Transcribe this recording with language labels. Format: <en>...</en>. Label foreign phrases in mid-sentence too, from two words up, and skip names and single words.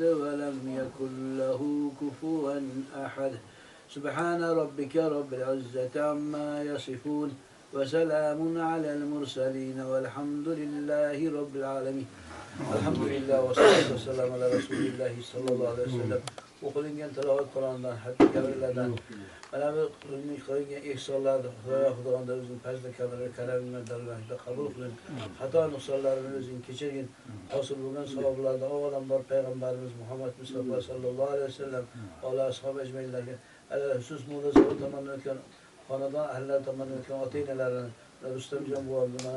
<ar>ولم يكن له كفوا أحد سبحان ربك رب العزة عما يصفون وسلام على المرسلين والحمد لله رب العالمين الحمد لله والصلاة والسلام على رسول الله صلى الله عليه وسلم</ar> <uz>o'qilingan tilovat Qur'ondan, hadis kabilardan, mana bu qilingan ihsonlarni Xudoga o'zining fazli karamini dargohida qabul qiling. Xato nuqsonlarini o'zing kechirgin. Hosil bo'lgan savoblardan avvalambor payg'ambarimiz Muhammad Mustafa</uz> <ar>صلى الله عليه وسلم</ar> <uz>va ashab ajmainlarga xusus mulozamat tomonidan o'tgan xonadon ahllari tomonidan o'tgan ota-onalarini Rustamjon buvamni mana</uz>